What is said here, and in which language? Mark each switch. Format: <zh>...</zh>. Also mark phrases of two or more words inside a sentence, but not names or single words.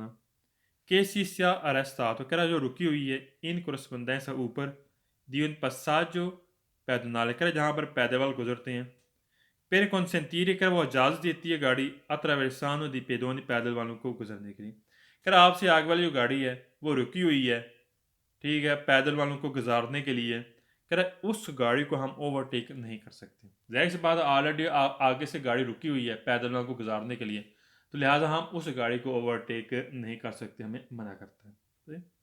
<it>che si sia arrestato,</it> <ur>کہہ رہا جو رکی ہوئی ہے</ur> <it>in corrispondenza</it> <ur>اوپر</ur> <it>di un passaggio pedonale,</it> <ur>کہہ رہا جہاں پر پیدل گزرتے ہیں.</ur> <it>per consentire,</it> <ur>کہہ رہا وہ اجازت دیتی ہے گاڑی</ur> <it>attraversando di pedoni,</it> <ur>پیدل والوں کو گزرنے کے لیے. کہہ رہا آپ سے آگے والی جو گاڑی ہے وہ رکی ہوئی ہے، ٹھیک ہے، پیدل والوں کو گزارنے کے لیے. کہہ رہا اس گاڑی کو ہم اوورٹیک نہیں کر سکتے. ظاہر سی بات آل ریڈی آگے سے گاڑی رکی ہوئی ہے پیدل والوں کو گزارنے کے لیے، تو لہٰذا ہم اس گاڑی کو اوورٹیک نہیں کر سکتے، ہمیں منع کرتا ہے.</ur>